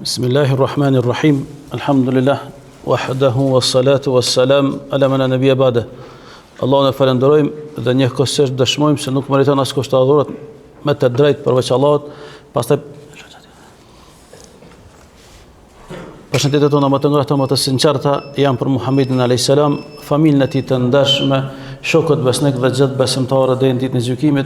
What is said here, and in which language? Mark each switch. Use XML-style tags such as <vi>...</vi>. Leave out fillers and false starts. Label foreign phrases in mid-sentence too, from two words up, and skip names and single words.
<ar>بسم الله الرحمن الرحيم. الحمد لله وحده والصلاة والسلام على من لا نبي بعده.</ar> <sq>Allahun e falenderojmë dhe njëkohësisht dëshmojmë se nuk meriton askush të adhurohet me të drejtë përveç Allahut. Pastaj përshëndetjet tona më të ngrohta më të sinqerta janë për Muhamedit</sq> <ar>عليه السلام,</ar> <sq>familjen e tij të ndershme, shokët besnik dhe gjithë besimtarët deri në ditën e gjykimit.</sq>